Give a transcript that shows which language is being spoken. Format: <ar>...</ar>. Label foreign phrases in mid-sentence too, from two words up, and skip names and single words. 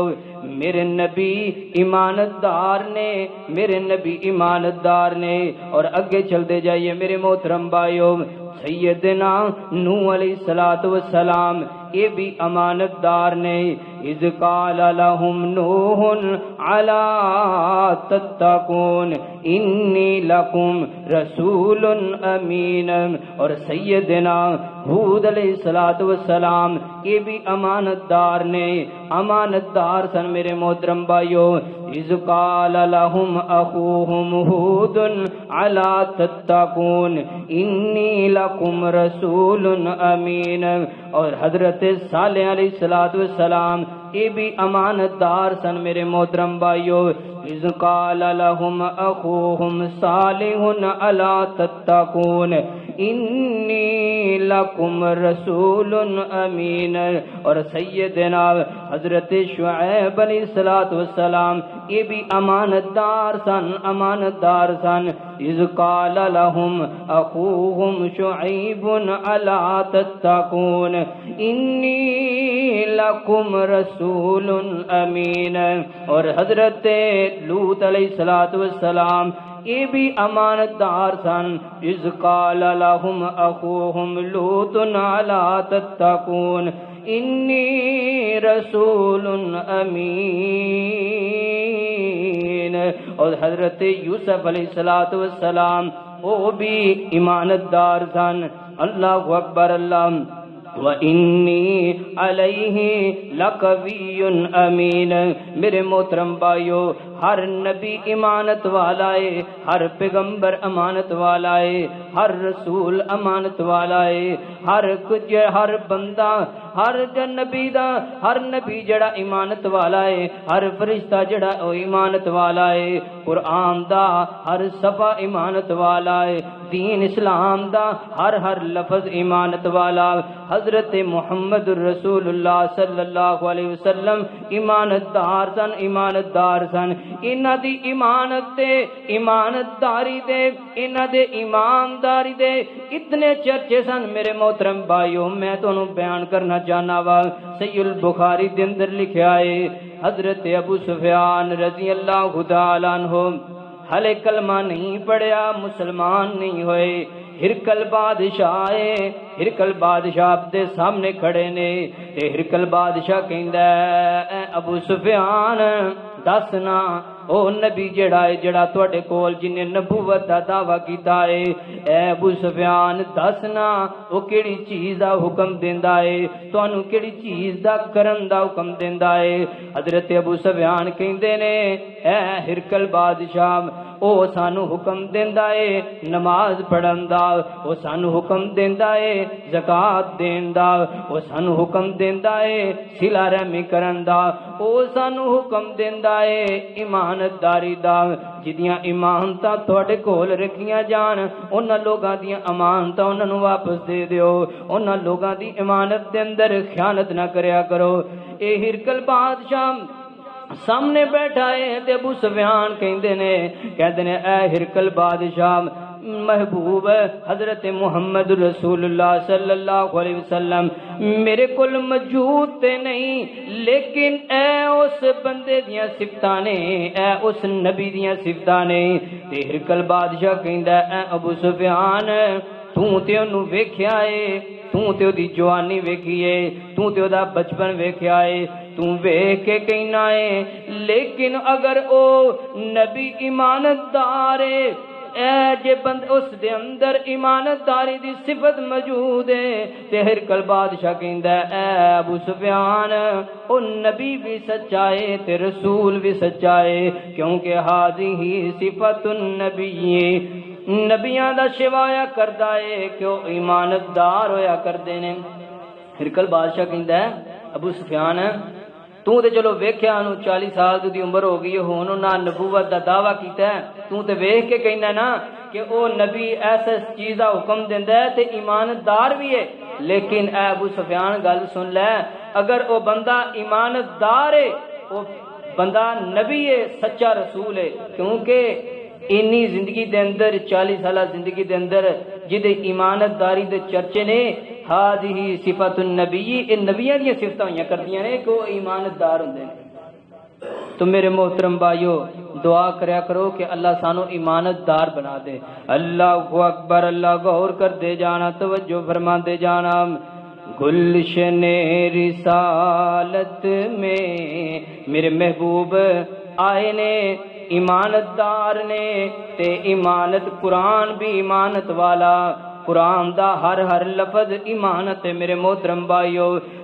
<pa>میرے نبی امانت دار نے، میرے نبی امانت دار نے۔</pa> <ur>اور اگے چلتے جائیے میرے محترم بھائیو، سیدنا نوح</ur> <ar>علیہ السلام</ar> <ur>یہ بھی امانت دار نے۔</ur> <ar>اذ قال لهم نوح الا تتقون انی لکم رسول امین۔</ar> <pa>اور سیدنا ہود</pa> <ar>علیہ السلام</ar> <pa>یہ بھی امانت دار نے، امانت دار سن میرے محترم بھائیو۔</pa> <ar>اذ قال لهم اخوهم ہود الا تتقون انی لکم رسول امین.</ar> <pa>اور حضرت صالح</pa> <ar>علیہ السلام</ar> <pa>یہ بھی امانت دار سن میرے محترم بھائیو.</pa> <ar>اذ قال لهم اخوهم صالح الا تتقون انی لکم رسول امین.</ar> <pa>اور سیدنا حضرت شعیب</pa> <ar>علیہ السلام</ar> <pa>یہ بھی امانت دار سن.</pa> <ar>اذ قال لهم اخوهم شعیب الا تتقون انی لکم رسول امین.</ar> <pa>اور حضرت لوط</pa> <ar>علیہ السلام</ar> <pa>یہ بھی امانت دار سن.</pa> <ar>اذ قال لهم اخوهم لوط الا تتقون انی رسول امین.</ar> <pa>اور حضرت یوسف</pa> <ar>علیہ السلام</ar> <pa>وہ بھی امانت دار سن.</pa> <ar>اللہ اکبر. اللہ وَإِنِّي عَلَيْهِ لَقَوِيٌّ أَمِينٌ.</ar> <ur>میرے محترم بھائیو ہر نبی امانت والا ہے، ہر پیغمبر امانت والا ہے، ہر رسول امانت والا ہے، ہر بندہ ہر نبی جڑا امانت والا ہے، ہر فرشتہ جڑا او امانت والا ہے.</ur> <pa>قرآن دا ہر صفحہ امانت والا ہے، دین اسلام دا ہر لفظ امانت والا. حضرت محمد رسول اللہ</pa> <ar>صلی اللہ علیہ وسلم</ar> <pa>امانت دار سن. انہاں دی امانت تے ایمانداری دے انہاں دے ایمانداری دے اتنے چرچے سن میرے محترم بھائیو. میں تانوں بیان کرنا چاہنا وا صحیح البخاری دے اندر لکھیا ہے حضرت ابو سفیان</pa> <ar>رضی اللہ تعالی عنہ</ar> <pa>ہلے کلمہ نہیں پڑھیا، مسلمان نہیں ہوئے. ہرکل بادشاہ دے سامنے کھڑے نے تے ہرکل بادشاہ کہندا اے ابو سفیان دسنا او نبی جڑا تواڈے کول جن نے نبوت دا دعویٰ کیتا ہے، اے ابو سفیان دسنا او کیڑی چیز دا حکم دیندا ہے، تانوں کیڑی چیز دا کرن دا حکم دیندا ہے. حضرت ابو سفیان کہندے نے اے ہرکل بادشاہ او سانو حکم دیندا ہے نماز پڑھن دا، او سانو حکم دیندا ہے زکات دین دا، او سانو حکم دیندا ہے صلہ رحمی کرن دا، او سانو حکم دیندا ہے ایمانداری دا. جدیاں امانتاں تواڈے کول رکھیاں جان انہاں لوگاں دیاں امانتاں انہاں نوں واپس دے دیو، انہاں لوگاں دی امانت دے اندر خیانت نہ کریا کرو. اے ہرکل بادشاہ سامنے بیٹھا ہے تے ابو سفیان کہندے نے اے ہرکل بادشاہ محبوب حضرت محمد رسول اللہ</pa> <ar>صلی اللہ علیہ وسلم</ar> <pa>میرے کول موجود تے نہیں، لیکن اے اس بندے دیاں صفتاں نے، اے اس نبی دیاں صفتاں نے. تے ہرکل بادشاہ کہندا اے ابو سفیان تو تے انہوں ویکھیا ہے، تو تے دی جوانی ویکھی ہے، تو تے دا بچپن ویکھیا ہے، تو ویکھ کے کہنا ہے، لیکن اگر او نبی ایماندار ہے اے جے بند اس دے اندر ایمانداری دی صفت موجود ہے تے ہرکل بادشاہ کہندا اے ابو سفیان او نبی بھی سچا ہے تے رسول بھی سچا ہے، کیونکہ</pa> <ar>ہذہ صفت النبی</ar> <pa>نبیاں دا شوایا کردا ہے کہ او ایماندار ہویا کردے نے. ہرکل بادشاہ کہندا ہے ابو سفیان تو تے چلو ویکھیا انہوں 40 سال دی عمر ہو گئی ہن انہاں نبوت دا دعویٰ کیتا ہے، تو تے ویکھ کے کہنا نا کہ او نبی ایسا چیز دا حکم دیندا ہے تے ایماندار بھی ہے. لیکن اے ابو سفیان گل سن لے، اگر او بندہ ایماندار ہے، او بندہ نبی ہے، سچا رسول ہے، کیونکہ اینی زندگی دے اندر 40 سالہ زندگی دے اندر جدے ایمانداری دے چرچے نے</pa> <ar>ہذہ صفت النبی</ar> <pa>ان نبیاں دی صفتاں ہویاں کردیاں نے کہ وہ ایماندار ہوندے نے. تو میرے محترم بھائیو دعا کریا کرو کہ اللہ سانو ایماندار بنا دے.</pa> <ar>اللہ اکبر.</ar> <pa>اللہ غور کر دے جانا، توجہ فرما دے جانا. گلشن رسالت میں میرے محبوب آئے نے ایماندار نے تے ایمانت قرآن بھی ایمانت والا، قرآن دا ہر لفظ ایمانت ہے میرے محترم بھائیو.</pa>